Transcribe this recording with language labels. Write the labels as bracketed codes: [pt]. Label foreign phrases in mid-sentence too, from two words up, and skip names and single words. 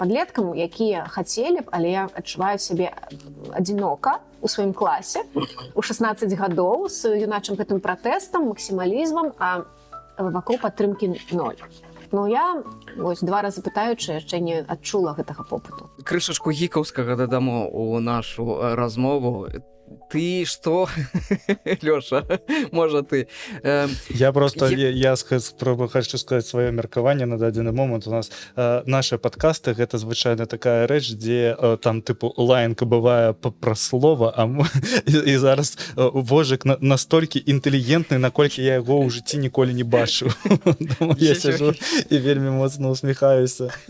[be] падлеткам, якія хацелі б, але адчуваюць сябе адзінока у сваім класе у 16 гадоў з юначым гэтым пратэстам, максімалізмам, а вакол падтрымкі 0. Ну я вось 2 разы пытаючы яшчэ не адчула гэтага попыту. Крышачку гікаўскага дадамо у нашу размову. [ru] Ты что, Лёша, [be] можа ты? [ru] Я просто, я хочу сказать свое [be] меркаванне на дадзены момант. [ru] У нас наши подкасты, [be] гэта звычайна такая рэч, дзе там тыпу лаянка бывае пра слова, а і зараз Вожык настолькі інтэлігентны, наколькі я яго ў жыцці ніколі не бачыў. Я сяджу і вельмі моцна усміхаюся.